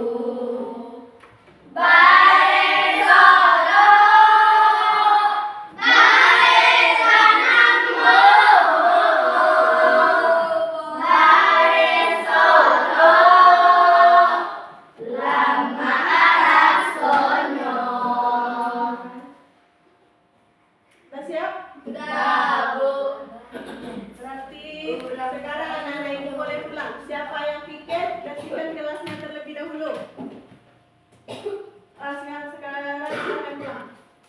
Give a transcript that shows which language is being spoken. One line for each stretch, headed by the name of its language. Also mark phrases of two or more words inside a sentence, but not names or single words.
Indonesian: Bare Solo, bare sanangmu, bare Solo, lama aras konyon. Udah siap? Udah, Bu. Berarti sekarang anak-anak ibu boleh pulang. Siapa yang piket, bersihkan kelasnya terlebih dahulu. Sekarang silakan pulang.